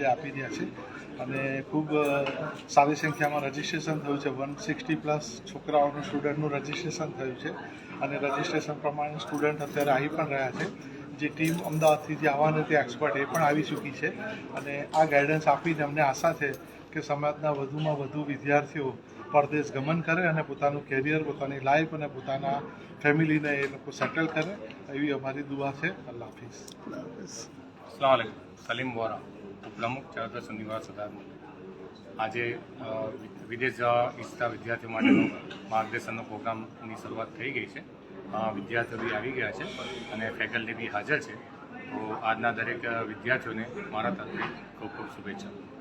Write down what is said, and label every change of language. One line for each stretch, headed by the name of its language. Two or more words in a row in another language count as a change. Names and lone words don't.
Gujarati: આપી રહ્યા છે અને ખૂબ સારી સંખ્યામાં રજિસ્ટ્રેશન થયું છે 160+ છોકરાઓનું સ્ટુડન્ટનું રજિસ્ટ્રેશન થયું છે અને રજિસ્ટ્રેશન પ્રમાણે સ્ટુડન્ટ અત્યારે આવી પણ રહ્યા છે જે ટીમ અમદાવાદથી જે આવવાની હતી એક્સપર્ટ એ પણ આવી ચૂકી છે અને આ ગાઈડન્સ આપીને અમને આશા છે કે સમાજના વધુમાં વધુ વિદ્યાર્થીઓ પરદેશ ગમન કરે અને પોતાનું કેરિયર પોતાની લાઈફ અને પોતાના ફેમિલીને એ લોકો સેટલ કરે એવી અમારી દુઆ છે.
Urdu: اللہ حافظ.
Arabic: السلام عليكم. सलीम वोरा,
Gujarati: ઉપપ્રમુખ ચરતર નિવાસ સદાર. આજે વિદેશ જવા ઈચ્છતા વિદ્યાર્થીઓ માટેનો માર્ગદર્શનનો પ્રોગ્રામની શરૂઆત થઈ ગઈ છે. વિદ્યાર્થીઓ બી આવી ગયા છે અને ફેકલ્ટી બી હાજર છે. તો આજના દરેક વિદ્યાર્થીઓને મારા તરફથી ખૂબ ખૂબ શુભેચ્છા.